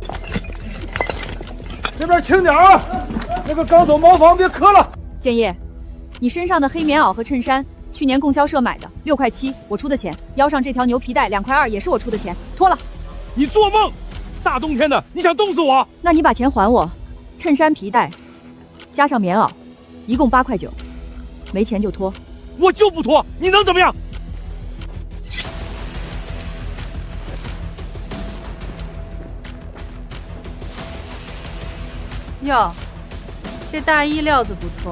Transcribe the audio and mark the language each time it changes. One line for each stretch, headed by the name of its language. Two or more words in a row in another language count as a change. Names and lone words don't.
Chinese: 这边轻点啊！那个刚走茅房别磕了。建业，你身上的黑棉袄和衬衫，去年供销社买的，6块7，我出的钱。腰上这条牛皮带2块2，也是我出的钱，脱了。你做梦！大冬天的，你想冻死我？那你把钱還我，襯衫皮帶加上棉袄，一共8塊9，沒錢就脫。我就不脫，你能怎麼樣？喲，這大衣料子不錯。